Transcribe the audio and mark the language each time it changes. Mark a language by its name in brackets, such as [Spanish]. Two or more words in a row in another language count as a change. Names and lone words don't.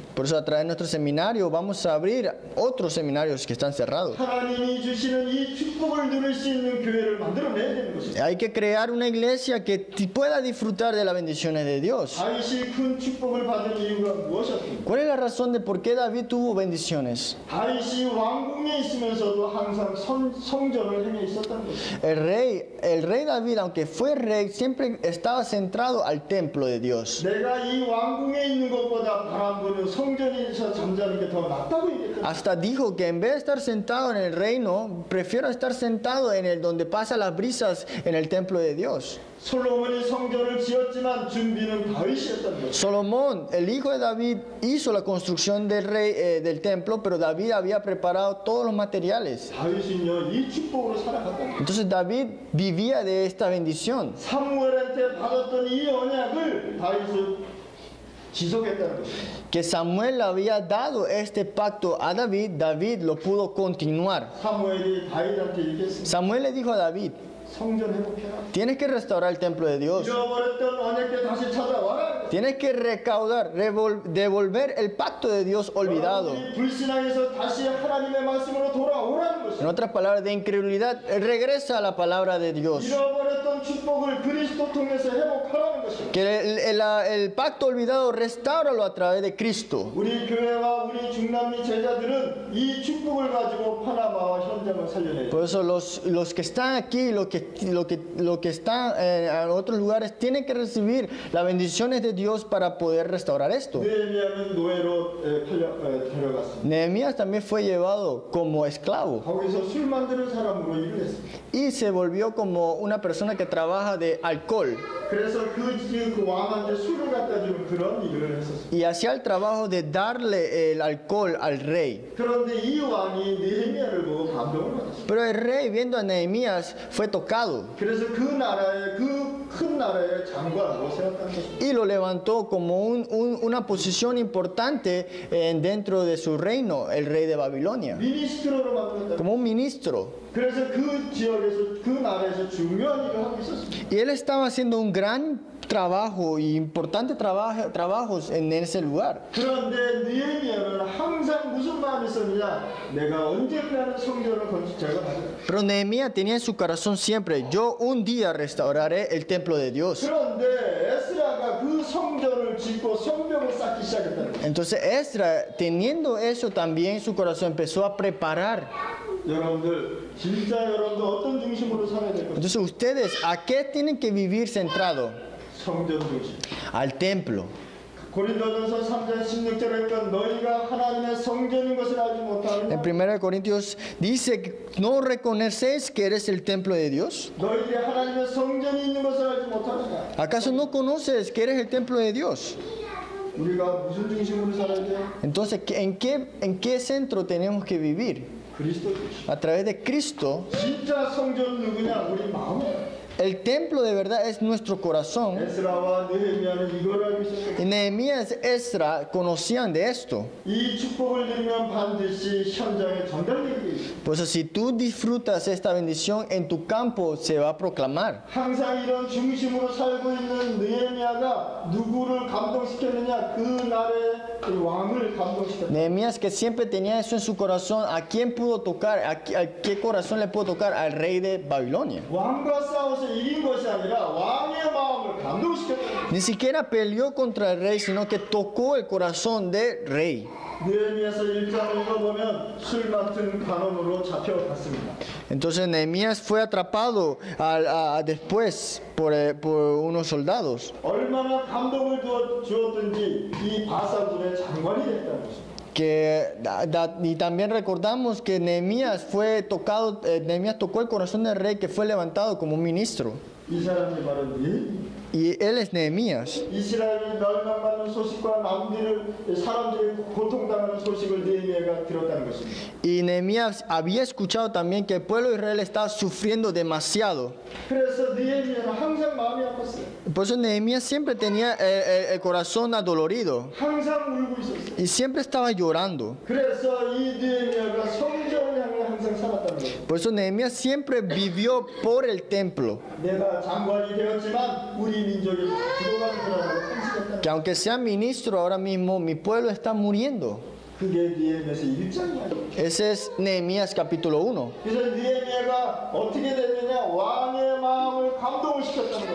[Spanish] Por eso a través de nuestro seminario vamos a abrir otros seminarios que están cerrados. [Korean] 하나님이 주시는 이 축복을 누릴 수 있는 교회를 만들어내야 되는 것입니다. [Spanish] Hay que crear una iglesia que pueda disfrutar de las bendiciones de Dios. [Korean] 다윗이 큰 축복을 받은 이유가 무엇이었습니까? [Spanish] ¿Cuál es la razón de por qué David tuvo bendiciones? [Korean] 다윗이 왕궁에 있으면서도 항상 성전을 행해 있었다는 것입니다. [Spanish] El rey David, aunque fue rey, siempre estaba centrado al templo de Dios. [Korean] 내가 이 왕궁에 있는 것보다 바람 부는 성전에서 잠자는 게 더 낫다고 얘기했다. [Spanish] Hasta dijo que en vez de estar sentado en el reino, prefiero estar sentado en el donde pasan las brisas en el templo de Dios. [Korean] 솔로몬이 성전을 지었지만 준비는 다윗이었다는 것입니다. [Spanish] Salomón, el hijo de David, hizo la construcción del templo, pero David había preparado todos los materiales. [Korean] 다윗은요 이 축복으로 살아갔다는 것입니다. [Spanish] Entonces David vivía de esta bendición. [Korean] 사무엘한테 받았던 이 언약을 다윗은 지속했다는 것입니다. [Spanish] Que Samuel había dado este pacto a David, David lo pudo continuar. [Korean] 사무엘이 다윗한테 얘기했습니다. [Spanish] Samuel le dijo a David, [Korean] 성전 회복해라. [Spanish] tienes que restaurar el templo de Dios. [Korean] 잃어버렸던 언약궤 다시 찾아와라. [Spanish] Tienes que recaudar, devolver el pacto de Dios olvidado. [Korean] 여러분들이 불신앙에서 다시 하나님의 말씀으로 돌아오라는 [Spanish] En [Korean] 것입니다. [Spanish] otras palabras, de incredulidad, regresa a la palabra de Dios. [Korean] 잃어버렸던 축복을 그리스도 통해서 회복하라는 것입니다. [Spanish] Que el pacto olvidado, restáuralo a través de Cristo. [Korean] 우리 교회와 우리 중남미 제자들은 이 축복을 가지고 파나마와 현장을 살려내야 돼요. [Spanish] Por eso los que están aquí, los que están en otros lugares, tienen que recibir las bendiciones de Dios para poder restaurar esto. [Korean] 느헤미야는 노예로 데려갔습니다. [Spanish] Nehemías también fue llevado como esclavo [Korean] 거기서 술 만드는 사람으로 일을 했습니다. [Spanish] y se volvió como una persona que trabaja de alcohol [Korean] 그래서 그 왕한테 술을 갖다 주는 그런 일을 했었습니다. [Spanish] y hacía el trabajo de darle el alcohol al rey. [Korean] 그런데 이 왕이 느헤미야를 보고 감동을 받았습니다. [Spanish] Pero el rey, viendo a Nehemías, fue tocado [Korean] 그래서 그 나라의 그 큰 나라의 장관으로 세웠다는 것입니다. [Spanish] y lo levantó como una posición importante dentro de su reino, el rey de Babilonia, [Korean] 미니스트로로 만들었다. [Spanish] como un ministro. [Korean] 그래서 그 지역에서 그 나라에서 중요한 일을 하고 있었습니다. [Spanish] Y él estaba haciendo un gran trabajo y importantes trabajos en ese lugar. [Korean] 그런데 느헤미야는 항상 무슨 마음이 있었느냐? 내가 언젠가는 성전을 제가 가져가. [Spanish] Pero Nehemías tenía en su corazón siempre, yo un día restauraré el templo de Dios. [Korean] 그런데 에스라가 그 성전을 짓고 성벽을 쌓기 시작했다는 거예요. [Spanish] Entonces Esdras, teniendo eso también en su corazón, empezó a preparar. [Korean] 여러분들 진짜 여러분들 어떤 중심으로 살아야 될 것인가? [Spanish] Entonces ustedes, ¿a qué tienen que vivir centrado? [Korean] 성전 중심. [Spanish] Al templo. [Korean] 고린도전서 3장 16절에 보니까 너희가 하나님의 성전인 것을 알지 [Spanish] En [Korean] 못하느냐? [Spanish] 1 Corintios dice, ¿no reconocéis que eres el templo de Dios? [Korean] 너희들이 하나님의 성전이 있는 것을 알지 못하느냐? [Spanish] ¿Acaso no conoces que eres el templo de Dios? [Korean] 우리가 무슨 중심으로 살아야 돼요? [Spanish] Entonces, ¿en qué centro tenemos que vivir? [Korean] 그리스도 중심. [Spanish] A través de Cristo. [Korean] 진짜 성전 누구냐? 우리 마음에. [Spanish] El templo de verdad es nuestro corazón. [Korean] 에스라와 느헤미야는 이걸 알고 있었어요. [Spanish] Y Nehemías y Esdras conocían de esto. [Korean] 이 축복을 누리면 반드시 현장에 전달되게 돼 있어요. [Spanish] Pues si tú disfrutas esta bendición, en tu campo se va a proclamar. [Korean] 항상 이런 중심으로 살고 있는 느헤미야가 누구를 감동시켰느냐? 그 나라의 그 왕을 감동시켰다. [Spanish] Nehemías, que siempre tenía eso en su corazón, ¿a quién pudo tocar? ¿A qué corazón le pudo tocar? Al rey de Babilonia. [Korean] 왕과 싸워서 이긴 것이 아니라 왕의 마음을 감동시켰다. [Spanish] Ni siquiera peleó contra el rey, sino que tocó el corazón del rey. [Korean] 느헤미야서 1장을 읽어보면 술 맡은 간원으로 잡혀갔습니다. [Spanish] Entonces Nehemías fue atrapado después por unos soldados. [Korean] 얼마나 감동을 주었든지 이 바사군의 장관이 됐다는 것입니다. [Spanish] Y también recordamos que Nehemías Nehemías tocó el corazón del rey, que fue levantado como un ministro. [Korean] 이 사람이 바로 느헤미야. [Spanish] Y él es Nehemías. [Korean] 이스라엘이 멸망받는 소식과 사람들이 고통당하는 소식을 느헤미야가 들었다는 것입니다. [Spanish] Y Nehemías había escuchado también que el pueblo de Israel estaba sufriendo demasiado. [Korean] 그래서 느헤미야는 항상 마음이 아팠어요. [Spanish] Por eso Nehemías siempre tenía el corazón adolorido [Korean] 항상 울고 있었어요. [Spanish] y siempre estaba llorando. [Korean] 그래서 이 느헤미야가 성전을 향해 항상 살았다는 거예요. [Spanish] Por eso Nehemías siempre vivió por el templo. [Korean] 내가 장관이 되었지만 우리 민족이 죽어가는 거라고 탄식했다. [Spanish] Que aunque sea ministro ahora mismo, mi pueblo está muriendo. [Korean] 그게 느헤미야서 1장이야. [Spanish] Ese es Nehemías capítulo 1. [Korean] 그래서 느헤미야가 어떻게 됐느냐? 왕의 마음을 감동을 시켰다는 거예요.